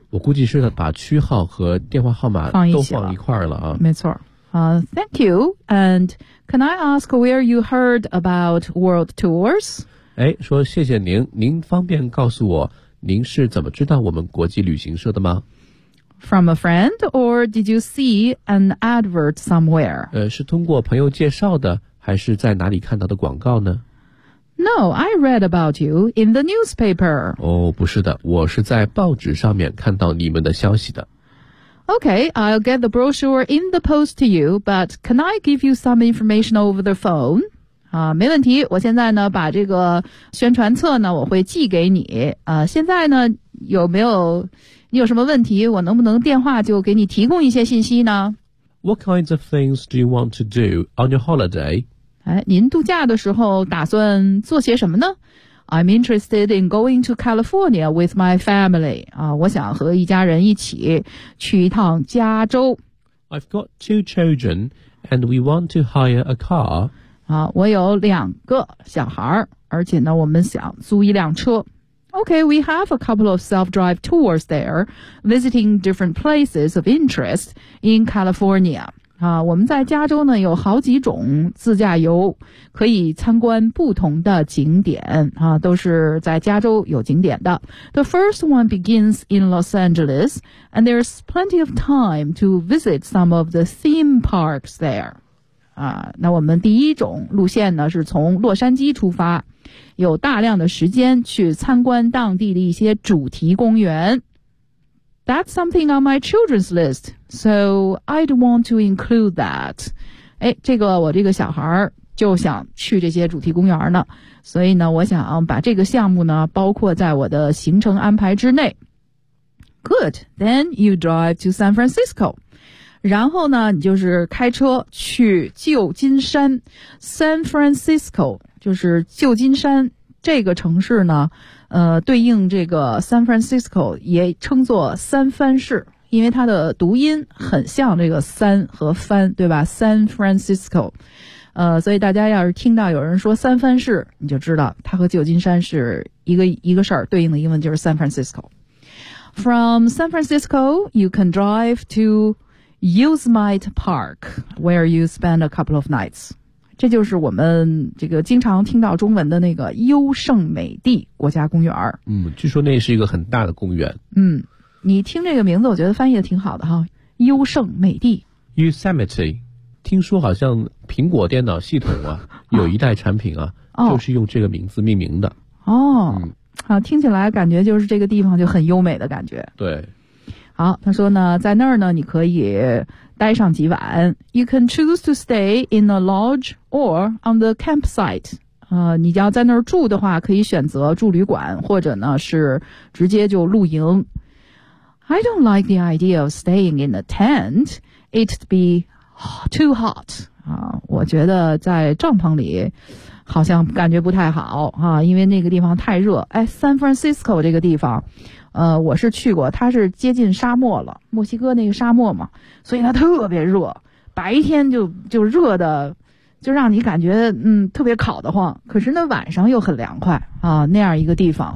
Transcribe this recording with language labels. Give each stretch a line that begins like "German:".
Chinese: 我估计是把区号和电话号码都放一块了啊。没错。
English: Thank you. And can I ask where you heard about world tours?
Chinese: 哎，说谢谢您，您方便告诉我您是怎么知道我们国际旅行社的吗？
English: From a friend or did you see an advert somewhere?
Chinese: 是通过朋友介绍的还是在哪里看到的广告呢？
English: No, I read about you in the newspaper.
Chinese: 哦，不是的，我是在报纸上面看到你们的消息的。
English: Okay, I'll get the brochure in the post to you, but can I give you some information over the phone?
Chinese: 啊，没问题，我现在呢把这个宣传册呢我会寄给你。啊，现在呢有没有，你有什么问题，我能不能电话就给你提供一些信息呢？
English: What kinds of things do you want to do on your holiday?
Chinese: 哎，您度假的时候打算做些什么呢？
English: I'm interested in going to California with my family.
Chinese: 啊，我想和一家人一起去一趟加州。
English: I've got two children and we want to hire a car.
Chinese: 啊，我有两个小孩，而且呢我们想租一辆车。
English: Okay, we have a couple of self-drive tours there, visiting different places of interest in California.
Chinese: 啊，我们在加州呢有好几种自驾游，可以参观不同的景点啊，都是在加州有景点的。
English: The first one begins in Los Angeles, and there's plenty of time to visit some of the theme parks there.
Chinese: 啊，那我们第一种路线呢是从洛杉矶出发，有大量的时间去参观当地的一些主题公园。
English: That's something on my children's list, so I'd want to include that.
Chinese: 哎，这个我这个小孩就想去这些主题公园呢，所以呢，我想把这个项目呢包括在我的行程安排之内。
English: Good, then you drive to San Francisco.
Chinese: 然后呢，你就是开车去旧金山。 San Francisco 就是旧金山这个城市呢。对应这个 San Francisco 也称作三藩市，因为它的读音很像这个三和藩，对吧？ San Francisco， 所以大家要是听到有人说三藩市，你就知道它和旧金山是一个事儿，对应的英文就是 San Francisco。
English: From San Francisco you can drive to Yosemite Park where you spend a couple of nights。
Chinese: 这就是我们这个经常听到中文的那个优胜美地国家公园。嗯，据说那是一个很大的公园。嗯，你听这个名字我觉得翻译的挺好的哈，优胜美地。 Yosemite， 听说好像苹果电脑系统啊有一代产品啊就是用这个名字命名的。哦、嗯、啊，听起来感觉就是这个地方就很优美的感觉。对。好，他说呢在那儿呢你可以待上几晚。
English: You can choose to stay in a lodge or on the campsite.
Chinese: 你要在那儿住的话可以选择住旅馆或者呢是直接就露营。
English: I don't like the idea of staying in a tent. It'd be too hot.
Chinese: 我觉得在帐篷里好像感觉不太好啊，因为那个地方太热。哎， San Francisco 这个地方我是去过，它是接近沙漠了，墨西哥那个沙漠嘛，所以它特别热，白天就热的就让你感觉特别烤得慌，可是呢晚上又很凉快啊，那样一个地方。